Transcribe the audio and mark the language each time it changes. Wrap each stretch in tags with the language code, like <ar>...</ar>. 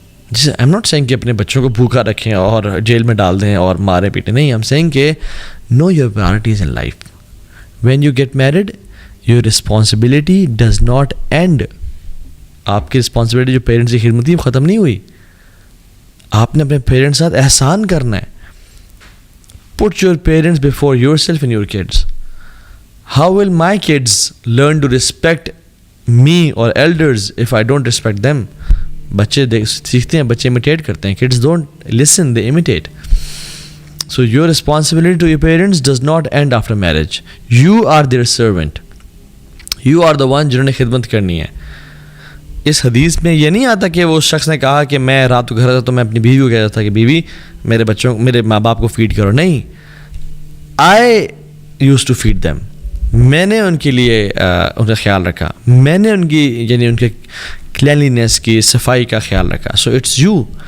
<ur>جسے</ur> <en>I am not saying</en> <ur>کہ اپنے بچوں کو بھوکا رکھیں اور جیل میں ڈال دیں اور مارے پیٹیں، نہیں.</ur> <en>I am saying کہ know your priorities in life. When you get married your responsibility does not end.</en> <ur>آپ کی رسپانسبلٹی جو پیرنٹس کی خدمت تھی وہ ختم نہیں ہوئی. آپ نے اپنے پیرنٹس کے ساتھ احسان کرنا ہے.</ur> <en>Put your parents before yourself and your kids. How will my kids learn to respect me or elders if I don't respect them?</en> <ur>بچے سیکھتے ہیں، بچے imitate کرتے ہیں.</ur> <en>Kids don't listen, they imitate. So your responsibility to your parents does not end after marriage. You are their servant. You are the one</en> <ur>جنہوں نے خدمت کرنی ہے. اس حدیث میں یہ نہیں آتا کہ وہ شخص نے کہا کہ میں رات کو گھر آتا تو میں اپنی بیوی کو کہتا تھا کہ بیوی میرے ماں باپ کو فیڈ کرو.</ur> <en>نہیں، I use to feed them.</en> <ur>میں نے ان کے لیے ان کا خیال رکھا، میں نے ان کی یعنی ان کے کلینلینس کی، صفائی کا خیال رکھا.</ur> <en>So it's you.</en>